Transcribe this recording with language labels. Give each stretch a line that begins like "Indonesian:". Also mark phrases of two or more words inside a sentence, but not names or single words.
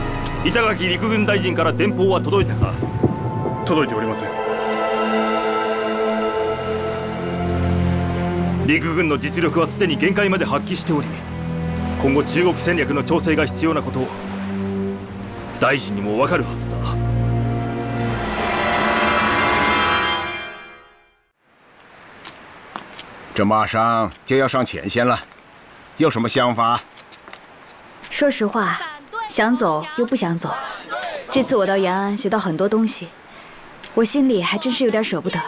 Japanese: 板垣陸軍大臣から電報は届いたか。届いておりません。陸軍の実力はすでに限界まで発揮しており、今後中国戦略の調整が必要なことを大臣にも分かるはずだ。
Chinese: 这马上就要上前线了，有什么想法？说实话，想走又不想走。这次我到延安学到很多东西，我心里还真是有点舍不得。